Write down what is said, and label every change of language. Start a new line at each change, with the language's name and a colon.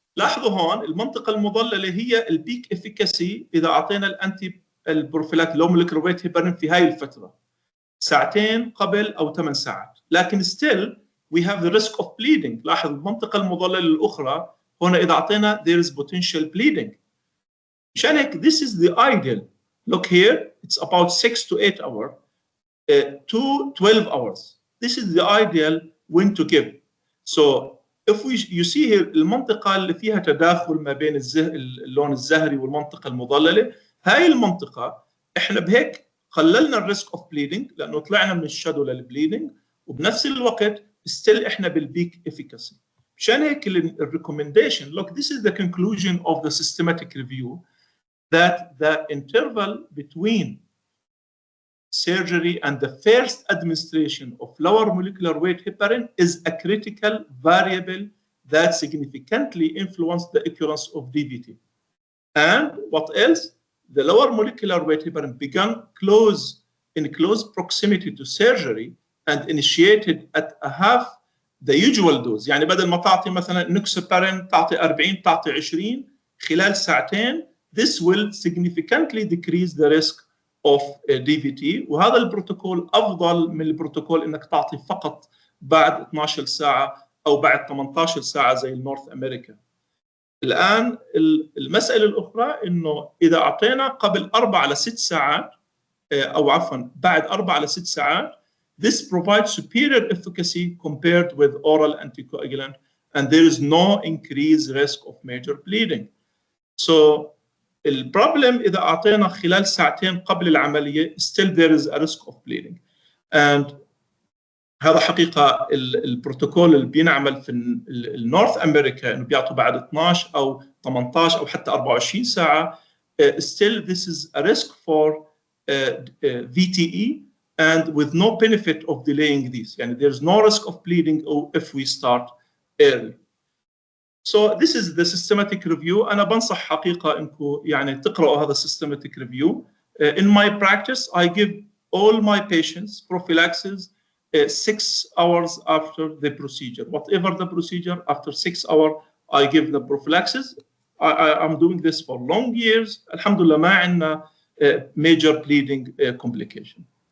Arabic: لاحظوا هون المنطقة المظللة هي البيك افيكاسي إذا أعطينا الأنتي البروفيلاكتيك لو مولكيولر ويت هيبرين في هاي الفترة 2 قبل أو 8 ساعات، لكن
English: still we have the risk of bleeding.
Arabic: لاحظ المنطقة المظللة الأخرى هنا إذا أعطينا
English: there is potential bleeding.
Arabic: مشان هيك
English: this is the ideal. Look here, it's about 6 to 8 hours to 12 hours. This is the ideal when to give. So if you see here
Arabic: المنطقة اللي فيها تداخل ما بين اللون الزهري والمنطقة المظللة، هاي المنطقة احنا بهيك قللنا الريسك اوف بليدنج لانه طلعنا من الشادو للبليدنج، وبنفس الوقت ستيل احنا بالبيك افيكاسي. مشان هيك الريكومنديشن
English: look this is the conclusion of the systematic review that the interval between surgery and the first administration of lower molecular weight heparin is a critical variable that significantly influences the occurrence of DVT. And what else? The lower molecular weight heparin began in close proximity to surgery and initiated at a half the usual dose.
Arabic: يعني بدل ما تعطي مثلا نوكسابارين تعطي 40 تعطي 20 خلال ساعتين.
English: This will significantly decrease the risk of DVT.
Arabic: وهذا البروتوكول أفضل من البروتوكول إنك تعطي فقط بعد 12 ساعة أو بعد 18 ساعة زي النورث أمريكا. الآن المسألة الأخرى إنه إذا أعطينا قبل 4 ل 6 ساعات أو عفوا بعد 4 ل 6 ساعات
English: this provides superior efficacy compared with oral anticoagulant and there is no increased risk of major bleeding. So البروبلم
Arabic: إذا أعطينا خلال ساعتين قبل العملية
English: still there is a risk of bleeding.
Arabic: And هذا حقيقة البروتوكول اللي بينعمل في النورث أمريكا إنه بيعطوا بعد 12 أو 18 أو حتى 24 ساعة.
English: Still this is a risk for VTE and with no benefit of delaying this. يعني there is no risk of bleeding if we start early. So this is the systematic review.
Arabic: أنا بنصح حقيقة إنكم يعني تقرأوا هذا systematic review.
English: In my practice, I give all my patients prophylaxis 6 hours after the procedure. Whatever the procedure, after 6 hours, I give the prophylaxis. I'm doing this for long years. Alhamdulillah,
Arabic: ما عندنا
English: major bleeding complication.